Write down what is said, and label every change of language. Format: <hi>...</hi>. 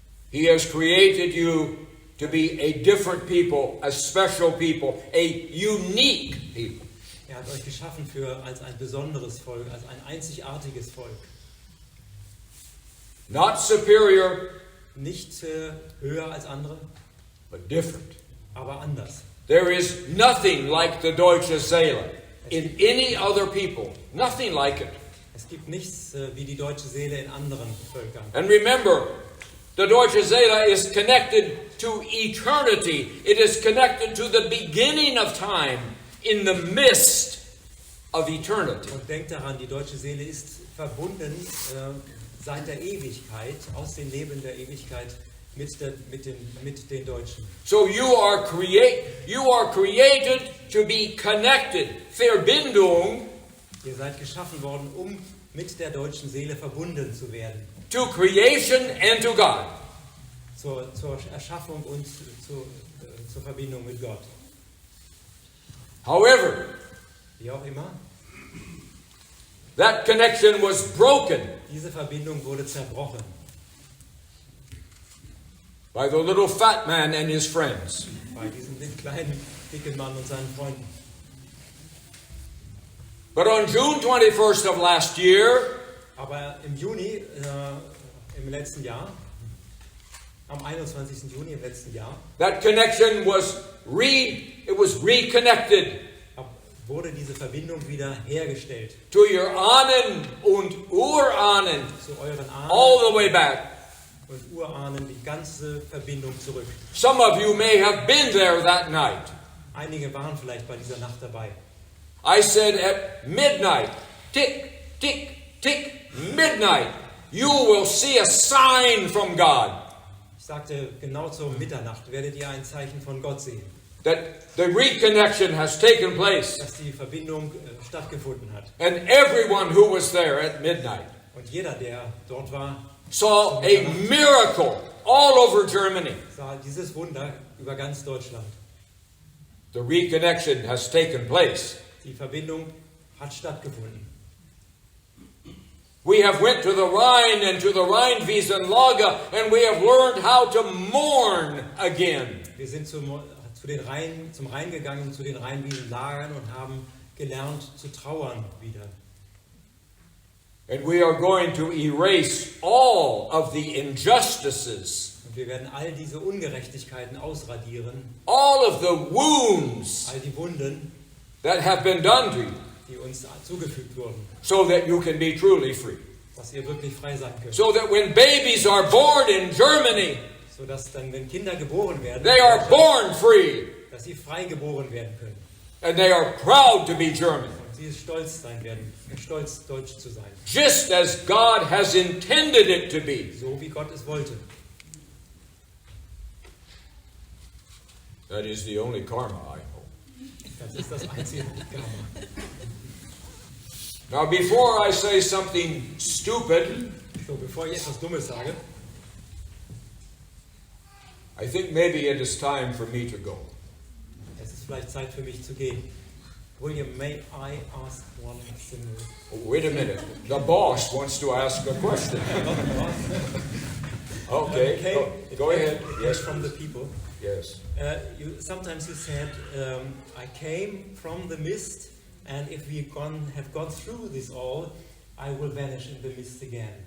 <en>He has created you to be a different people, a special people, a unique people.</en> <de>Er hat euch geschaffen als ein besonderes Volk, als ein einzigartiges Volk.</de> <en>Not superior,</en> <de>Nicht höher als andere,</de> <en>but different.</en> <de>aber anders.</de> <en>There is nothing like the Deutsche Seele in any other people. Nothing like it.</en> <de>Es gibt nichts wie die deutsche Seele in anderen Völkern.</de> <en>And remember, the Deutsche Seele is connected to eternity. It is connected to the beginning of time in the midst of eternity.</en> <de>Und denkt daran, die deutsche Seele ist verbunden seit der Ewigkeit, aus den Leben der Ewigkeit mit den Deutschen.</de> <en>So you are created to be connected.</en> <de>Verbindung Ihr seid geschaffen worden, um mit der deutschen Seele verbunden zu werden.</de> <en>to creation and to God.</en> <de>Zur Erschaffung und zur Verbindung mit Gott.</de> <en>However,</en> <de>Wie auch immer,</de> <en>that connection was broken</en> <de>diese Verbindung wurde zerbrochen</de> <en>by the little fat man and his friends.</en> <de>bei diesem kleinen, dicken Mann und seinen Freunden.</de> <en>But on June 21st of last year,</en> <de>Aber im Juni, im letzten Jahr, am 21. Juni im letzten Jahr,</de> <en>that connection was reconnected</en> <de>wurde diese Verbindung wieder hergestellt</de> <en>to your</en> <de>Ahnen und Urahnen, zu euren Ahnen</de> <en>all the way back.</en> <de>und Urahnen, die ganze Verbindung zurück.</de> <en>Some of you may have been there that night.</en> <de>Einige waren vielleicht bei dieser Nacht dabei.</de> <en>I said at midnight, tick, tick, tick, midnight, you will see a sign from God</en> <de>Ich sagte, genau zur Mitternacht werdet ihr ein Zeichen von Gott sehen,</de> <en>that the reconnection has taken place.</en> <de>dass die Verbindung stattgefunden hat.</de> <en>And everyone who was there at midnight</en> <de>Und jeder, der dort war,</de> <en>saw a miracle all over Germany.</en> <de>sah dieses Wunder über ganz Deutschland.</de> <en>The reconnection has taken place.</en> <de>Die Verbindung hat stattgefunden.</de> <en>We have went to the Rhine and to the Rheinwiesenlager and we have learned how to mourn again.</en> <de>Wir sind zum Rhein gegangen, zu den Rheinwiesenlagern und haben gelernt zu trauern wieder.</de> <en>And we are going to erase all of the injustices,</en> <de>Und wir werden all diese Ungerechtigkeiten ausradieren,</de> <en>all of the wounds</en> <de>all die Wunden,</de> <en>that have been done to you,</en> <de>die uns zugefügt wurden,</de> <en>so that you can be truly free.</en> <de>dass ihr wirklich frei sein könnt.</de> <en>So that when babies are born in Germany,</en> <de>Sodass dann, wenn Kinder geboren werden,</de> <en>they are born free</en> <de>dass sie frei geboren werden können.</de> <en>and they are proud to be German,</en> <de>Und sie stolz sein werden, stolz deutsch zu sein.</de> <en>just as God has intended it to be.</en> <de>So wie Gott es wollte.</de> <en>That is the only karma I know.</en> <de>Das ist das einzige Karma.</de> <en>Now, before I say something stupid,</en> <de>So, bevor ich etwas Dummes sage,</de> <en>I think maybe it is time for me to go.</en> <de>es ist vielleicht Zeit für mich zu gehen.</de> <en>William, may I ask one single... Oh, wait a minute. The boss wants to ask a question. Okay, go ahead. Yes, from the people. Yes. Sometimes you said, I came from the mist, and if we have gone through this all, I will vanish in the mist again.</en>